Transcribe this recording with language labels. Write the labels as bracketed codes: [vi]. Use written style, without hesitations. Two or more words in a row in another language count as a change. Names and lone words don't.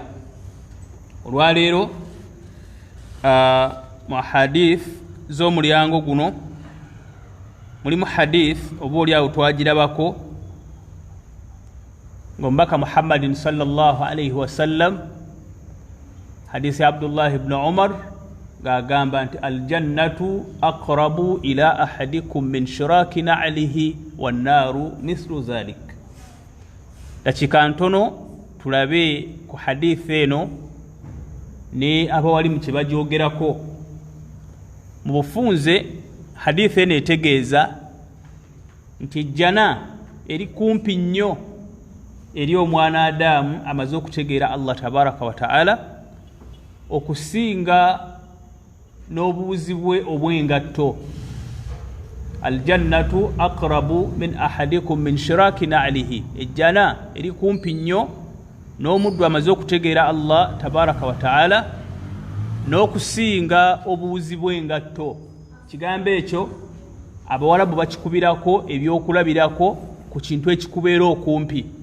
[lg] Olwaleero mu hadith z'omulyango guno mulimu hadith oba oli awo twagirabako ng'omubaka Muhammadin [ar] صلى الله عليه وسلم [lg] hadisi Abdullah ibn Umar gagamba nti [ar] الجنة أقرب إلى أحدكم من شراك نعله والنار مثل ذلك. [lg] Dakika ntono tulabe ku hadisi eno ne abawali mu kyebagyogerako. Mu bufunze hadisi eno etegeeza nti jjana eri kumpi nnyo eri omwana Adamu amaze okutegeera Allah [ar] تبارك وتعالى [lg] okusinga n'obuuzi bwe obw'engatto. [ar] الجنة أقرب من أحدكم من شراك نعله, [lg] ejjana eri kumpi nnyo n'omuddu amaze okutegeera Allah [ar] تبارك وتعالى [lg] n'okusinga obuuzi bw'engatto. Kigambo ekyo Abawarabu bakikubirako ebyokulabirako ku kintu ekikubeera okumpi.